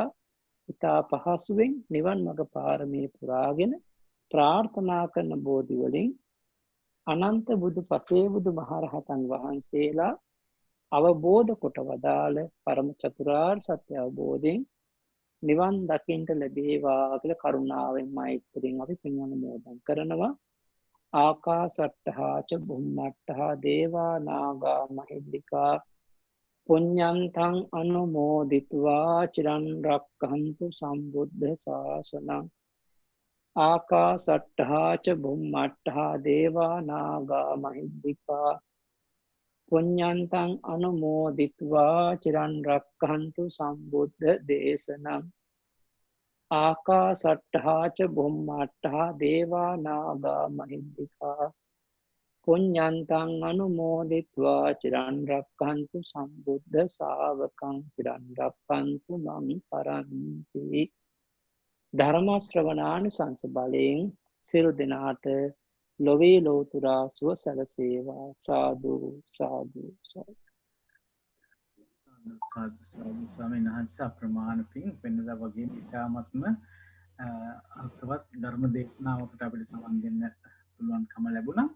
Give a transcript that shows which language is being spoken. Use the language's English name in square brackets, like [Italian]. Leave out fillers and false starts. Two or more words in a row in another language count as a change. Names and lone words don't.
[Sinhala] ඉතා පහසුවෙන් නිවන් මඟ පාරමී පුරාගෙන ප්‍රාර්ථනා කරන බෝධි වලින් අනන්ත බුදු පසේ බුදු මහරහතන් වහන්සේලා අවබෝධ කොට වදාළ පරම චතුරාර්ය සත්‍ය අවබෝධයෙන් නිවන් දකින්ට ලැබේවා කියලා කරුණාවෙන් මෛත්‍රියෙන් අපි පින් අනුමෝදන් කරනවා. [Pali] ආකාසට්ඨා ච බුම්මට්ඨා දේවා නාග මහිද්దికා පුඤ්ඤන්තං අනුමෝදිත्वा චිරන් රක්ඛන්තු සම්බුද්ධ ශාසනං. ආකාසට්ඨා ච බුම්මට්ඨා දේවා නාග මහිද්దికා පුඤ්ඤන්තං අනුමෝදිත्वा චිරන් රක්ඛන්තු සම්බුද්ධ දේශනං. ආකාසට්ඨා ච බුම්මට්ඨා දේවා නාග මහිද්దికා පුඤ්ඤන්තං අනුමෝදිත्वा චිරන් රක්ඛන්තු සම්බුද්ධ ශාවකං චිරන් රක්ඛන්තු මං පරන්ති. [Sinhala] ධර්ම ශ්‍රවණානුසංස බලයෙන් සියලු දෙනාට ලොවේ ලෝතුරා සුව සැලසේවා. සාදු සාදු සාදු. ස්වාමීන් වහන්සේ අප්‍රමාණ පින් වෙනදා වගේ ඉතාමත්ම අර්ථවත් ධර්ම දේශනාවකට අපිට සමන් දෙන්න පුළුවන්කම ලැබුණා.